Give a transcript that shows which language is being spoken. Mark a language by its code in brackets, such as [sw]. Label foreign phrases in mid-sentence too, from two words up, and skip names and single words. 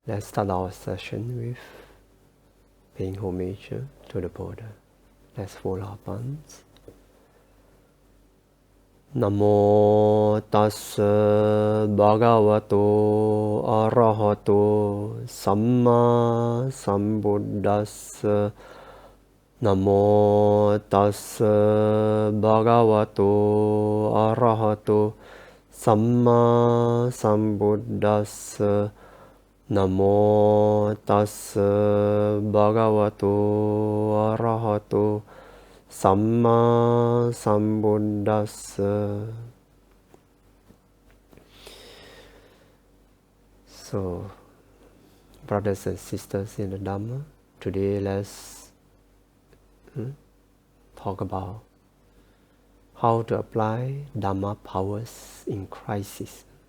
[en] Let's start our session with paying homage to the Buddha. Let's fold our palms. [pi] Namo tassa bhagavato arahato samma sambuddhassa. Namo tassa bhagavato arahato samma sambuddhassa. Namo tassa bhagavato arahato samma sambuddhassa. [en] So, brothers and sisters in the Dhamma, today let's talk about how to apply Dhamma powers in crisis.